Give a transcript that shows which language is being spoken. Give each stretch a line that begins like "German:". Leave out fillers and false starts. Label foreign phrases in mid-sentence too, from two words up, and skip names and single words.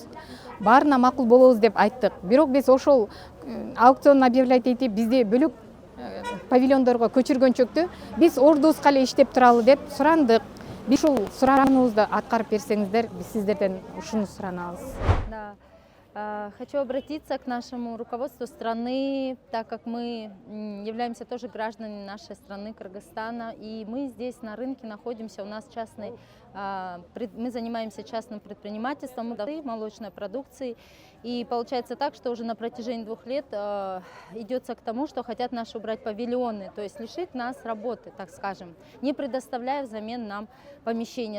Kyrgyz: Баарына макул болобуз деп айттык. Бирок биз ошол аукцион объявлять этип бизди бөлөк павильондорго көчүргөнчөктү биз ордубузга эле иштеп туралы деп сурандык. Биз ушул сурааныбызды аткарып берсеңиздер, биз сиздерден ушуну суранабыз.
Russian: Да. Хочу обратиться к нашему руководству страны, так как мы являемся тоже гражданами нашей страны, Кыргызстана, и мы здесь на рынке находимся, у нас частный, мы занимаемся частным предпринимательством, молочной продукцией, и получается так, что уже на протяжении 2 лет идется к тому, что хотят наши убрать павильоны, то есть лишить нас работы, так скажем, не предоставляя взамен нам помещения.